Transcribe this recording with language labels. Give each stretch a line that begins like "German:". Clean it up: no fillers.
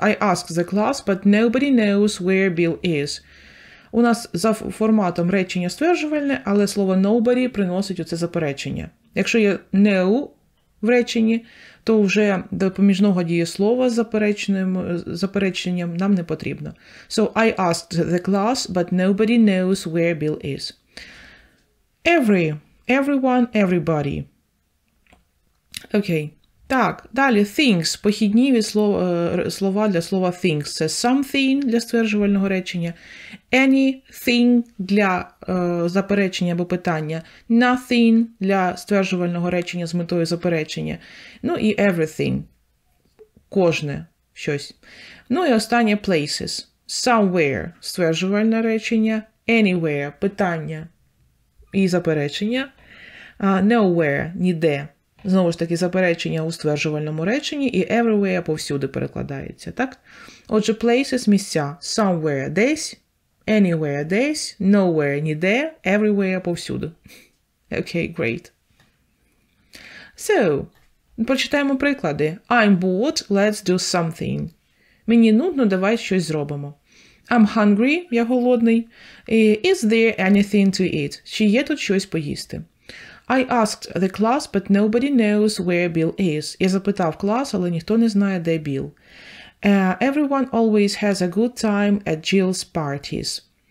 English: I asked the class, but nobody knows where Bill is.
Ukrainian: У нас за форматом речення стверджувальне, але слово nobody приносить оце заперечення. Якщо є no в реченні, то вже допоміжного дієслова з запереченням нам не потрібно.
English: So I asked the class, but nobody knows where Bill is. Everyone, everybody. Окей.
Ukrainian: Так, далі things, похідні від слова для слова things. Це something для стверджувального речення, anything для заперечення або питання, nothing для стверджувального речення з метою заперечення, ну і everything, кожне щось. Ну і останнє places, somewhere стверджувальне речення, anywhere питання і заперечення, nowhere ніде. Знову ж таки, заперечення у стверджувальному реченні і everywhere повсюди перекладається, так? Отже, places – місця. Somewhere – десь, anywhere – десь, nowhere – ніде, everywhere – повсюди. Окей, great. So, прочитаємо приклади.
English: I'm bored, let's do something.
Ukrainian: Мені нудно, давай щось зробимо.
English: I'm hungry,
Ukrainian: я голодний.
English: Is there anything to eat?
Ukrainian: Чи є тут щось поїсти?
English: I asked the class, but nobody knows where Bill is.
Ukrainian: Я запитав клас, але ніхто не знає, де Біл.
English: Everyone always has a good time at Jill's parties.